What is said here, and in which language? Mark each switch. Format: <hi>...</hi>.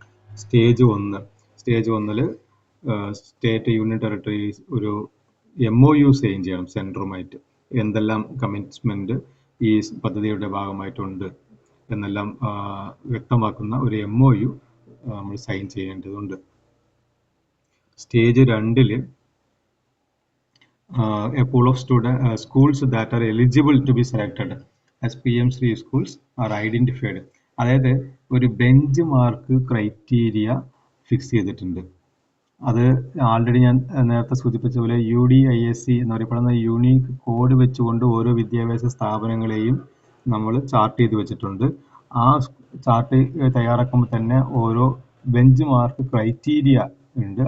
<en>stage 1, stage 1 state union territories</en> <ml>ഒരു MOU sign ചെയ്യണം സെൻറ്ററുമായിട്ട്. എന്തെല്ലാം കമ്മിറ്റ്മെൻറ്റ് ഈ പദ്ധതിയുടെ ഭാഗമായിട്ടുണ്ട് എന്നെല്ലാം വ്യക്തമാക്കുന്ന ഒരു MOU നമ്മൾ സൈൻ ചെയ്യേണ്ടതുണ്ട്.</ml> <en>Stage 2 a pool of schools that are eligible to be selected as PM3 schools are identified.</en> <ml>അതായത് ഒരു ബെഞ്ച് മാർക്ക് ക്രൈറ്റീരിയ ഫിക്സ് ചെയ്തിട്ടുണ്ട്. അത് ആൾറെഡി ഞാൻ നേരത്തെ സൂചിപ്പിച്ച പോലെ UDISC എന്ന് പറയപ്പെടുന്ന യൂണീക്ക് കോഡ് വെച്ചുകൊണ്ട് ഓരോ വിദ്യാഭ്യാസ സ്ഥാപനങ്ങളെയും നമ്മൾ ചാർട്ട് ചെയ്ത് വെച്ചിട്ടുണ്ട്. ആ ചാർട്ട് തയ്യാറാക്കുമ്പോൾ തന്നെ ഓരോ ബെഞ്ച് മാർക്ക് ക്രൈറ്റീരിയ ഉണ്ട്.</ml>